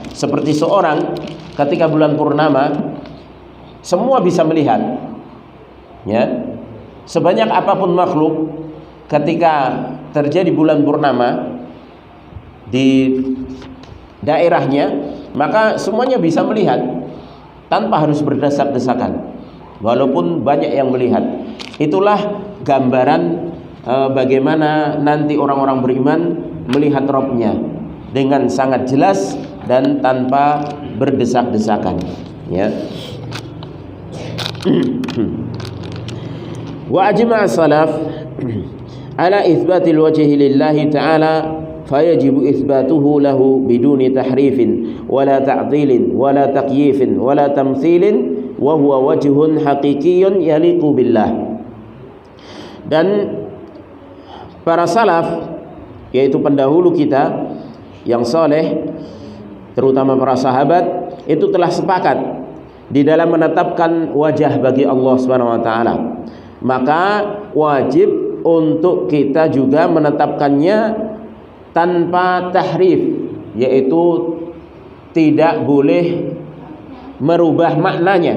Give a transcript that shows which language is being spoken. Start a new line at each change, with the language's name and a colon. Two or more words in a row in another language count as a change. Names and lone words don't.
Indonesian: Seperti seorang ketika bulan purnama semua bisa melihat, ya, sebanyak apapun makhluk ketika terjadi bulan purnama di daerahnya, maka semuanya bisa melihat tanpa harus berdesak-desakan, walaupun banyak yang melihat. Itulah gambaran bagaimana nanti orang-orang beriman melihat Rabbnya dengan sangat jelas dan tanpa berdesak-desakan, ya.
Arabic: وأجمع السلف على إثبات الوجه لله تعالى فيجب إثباته له بدون تحريف ولا تعطيل ولا تكييف ولا تمثيل وهو وجه حقيقي يليق بالله.
Indonesian: Dan para salaf, yaitu pendahulu kita yang saleh, terutama para sahabat, itu telah sepakat di dalam menetapkan wajah bagi Allah
Arabic: سبحانه وتعالى.
Indonesian: maka wajib untuk kita juga menetapkannya tanpa tahrif, yaitu tidak boleh merubah maknanya.